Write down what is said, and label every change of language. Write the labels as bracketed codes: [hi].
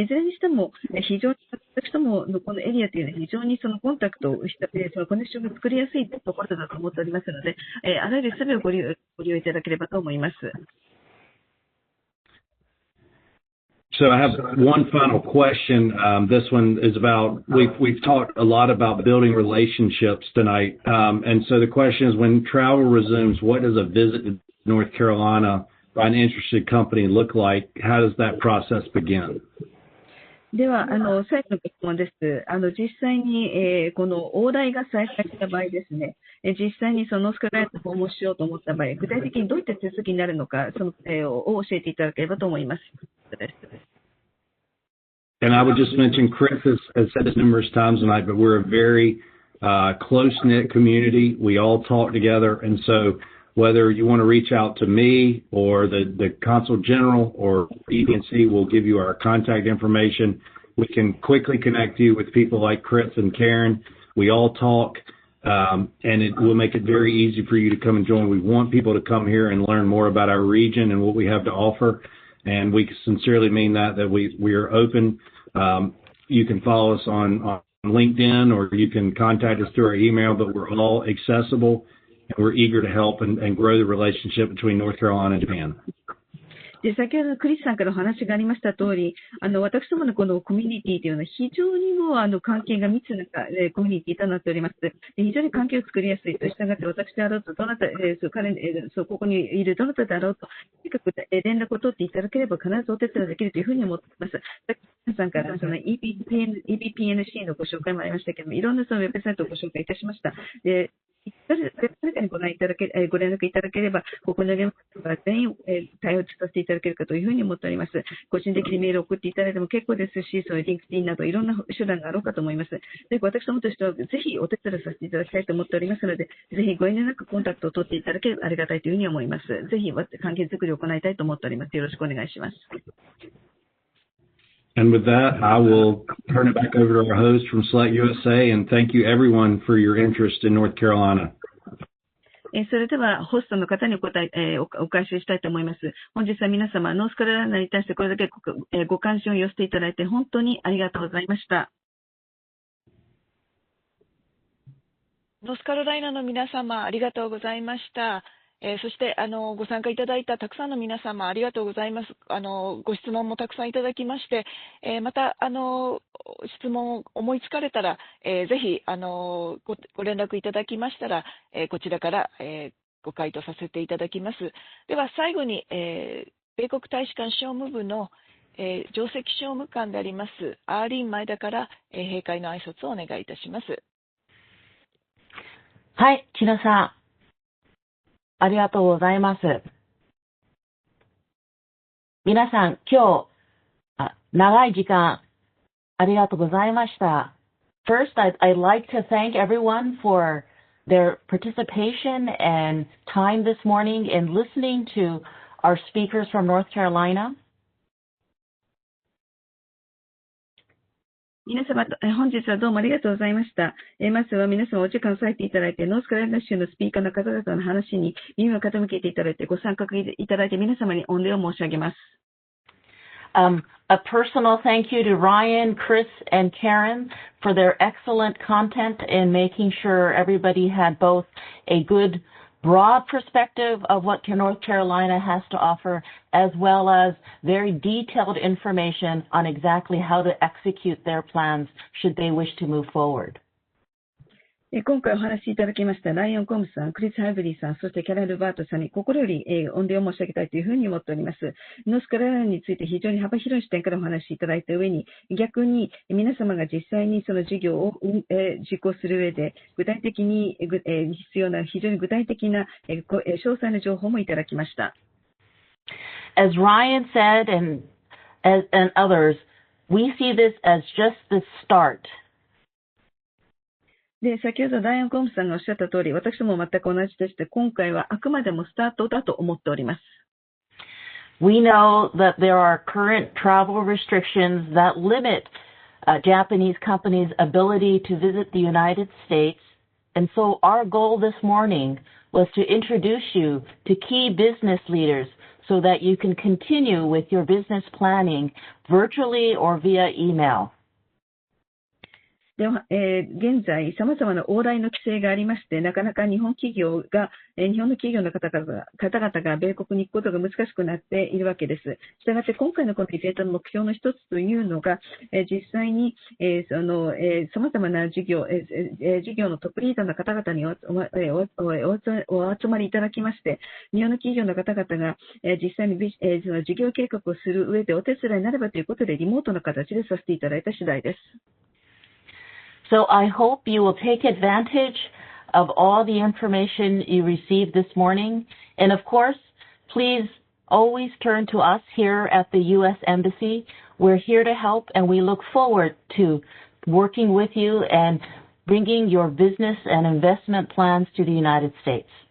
[ja] いずれにしても、非常に私どものこのエリアというのは非常にそのコンタクトをした、そのコネクションが作りやすいところだと思っておりますので、あらゆるすべてをご利用いただければと思います。 [en] So I have one final question. This one is about, we've talked a lot about building relationships tonight. And so the question is, when travel resumes, what does a visit to North Carolina by an interested company look like? How does that process begin? [ja] では、最後の質問です。実際に、この往来が再開した場合ですね、実際にそのノースカロライナを訪問しようと思った場合、具体的にどういった手続きになるのか、そのを教えていただければと思います。 [en] And I would just mention, Chris has said this numerous times tonight, but we're a very close-knit community. We all talk together. And so whether you want to reach out to me or the Consul General or EDNC, we'll give you our contact information. We can quickly connect you with people like Chris and Karen. We all talk, and it will make it very easy for you to come and join. We want people to come here and learn more about our region and what we have to offer. And we sincerely mean that we are open. You can follow us on LinkedIn or you can contact us through our email, but we're all accessible and we're eager to help and grow the relationship between North Carolina and Japan. [ja] で、先ほどクリスさんからお話がありました通り、私どものこのコミュニティというのは非常にも関係が密なコミュニティとなっております。非常に関係を作りやすいとしたがって、私であろうと、どなた、ここにいるどなたであろうと、とにかく連絡を取っていただければ必ずお手伝いできるというふうに思っています。皆さんからその EBPNC のご紹介もありましたけれども、いろんなそのウェブサイトをご紹介いたしました。で、誰かにご連絡いただければ、ここの現場は全員対応させていただけるかというふうに思っております。個人的にメールを送っていただいても結構ですし、そういうリンクティンなどいろんな手段があろうかと思います。で、私どもとしてはぜひお手伝いさせていただきたいと思っておりますので、ぜひご遠慮なくコンタクトを取っていただければありがたいというふうに思います。ぜひ関係づくりを行いたいと思っております。よろしくお願いします。 [en] And with that, I will turn it back over to our host from Select USA, and thank you everyone for your interest in North Carolina. [ja] それでは、ホストの方にお返ししたいと思います。本日は皆様、ノースカロライナに対してこれだけご関心を寄せていただいて、本当にありがとうございました。ノースカロライナの皆様、ありがとうございました。そしてご参加いただいたたくさんの皆様、ありがとうございます。ご質問もたくさんいただきまして、また質問を思いつかれたら、ぜひご連絡いただきましたら、こちらから、ご回答させていただきます。では最後に、米国大使館商務部の、上席商務官でありますアーリーン前田から、閉会の挨拶をお願いいたします。はい、木野さん、ありがとうございます。皆さん、今日、長い時間、ありがとうございました。 [en] First, I'd like to thank everyone for their participation and time this morning in listening to our speakers from North Carolina. [ja] 皆様、本日はどうもありがとうございました。まずは皆様お時間を割いていただいて、ノースカロライナ州のスピーカーの方々の話に耳を傾けていただいて、ご参画いただいて皆様に御礼を申し上げます。 [en] A personal thank you to Ryan, Chris, and Karen for their excellent content in making sure everybody had both a good broad perspective of what North Carolina has to offer, as well as very detailed information on exactly how to execute their plans should they wish to move forward. [ja] 今回お話しいただきましたライオン・コムさん、クリス・ハイブリーさん、そしてキャラル・バートさんに心より御礼を申し上げたいというふうに思っております。ノースカロライナについて非常に幅広い視点からお話しいただいた上に、逆に皆様が実際にその事業を実行する上で、具体的に必要な非常に具体的な詳細な情報もいただきました。 [en] As Ryan said and others, we see this as just the start. [ja] で、先ほどライオン・コムさんがおっしゃった通り、私も全く同じでして、今回はあくまでもスタートだと思っております。 [en] We know that there are current travel restrictions that limit Japanese companies' ability to visit the United States, and so our goal this morning was to introduce you to key business leaders so that you can continue with your business planning virtually or via email. [ja] では現在、様々な往来の規制がありまして、なかなか日本の企業の方々が米国に行くことが難しくなっているわけです。したがって、今回のこのイベントの目標の一つというのが、実際に、様々な事業のトップリーダーの方々にお集まりいただきまして、日本の企業の方々が、実際にその事業計画をする上でお手伝いになればということで、リモートの形でさせていただいた次第です。 [en] So I hope you will take advantage of all the information you received this morning. And of course, please always turn to us here at the U.S. Embassy. We're here to help, and we look forward to working with you and bringing your business and investment plans to the United States.